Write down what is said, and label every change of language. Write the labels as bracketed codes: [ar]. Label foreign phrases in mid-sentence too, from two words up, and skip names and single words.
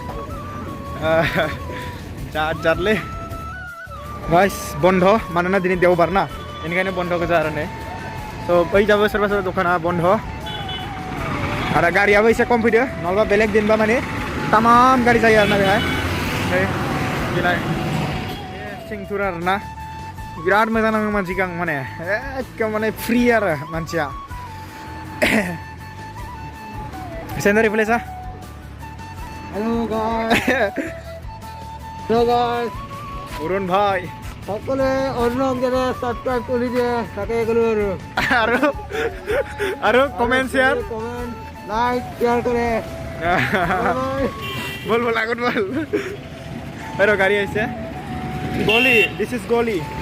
[brx] जादले गाइस बन्द मानोना दिनै देवबार ना बेनिखायनो बन्द गोजा आरो नै स' बै जाबो सोरबा दखाना बन्द आरो गारियाबो एसे खम फैदो नङाबा बेलेग दिनबा माने तामाम गारि जायो आरोना बेहाय बेलाय सिंथुर आरोना बिराद मोजां नाङो मानसिखौ आं माने एकदम माने फ्रि आरो मानसिया सेन्डारि प्लेसा [en] Hello guys. [as] অৰুণ ভাই সকলে অৰুণক যেনে সাবস্ক্ৰাইব কৰি দিয়ে তাকে গলো আৰু কমেন্ট শেয়াৰ লাইক শেয়াৰ কৰে বল আগত বল আৰু গাড়ী আহিছে গলি [en] this is [as] গলি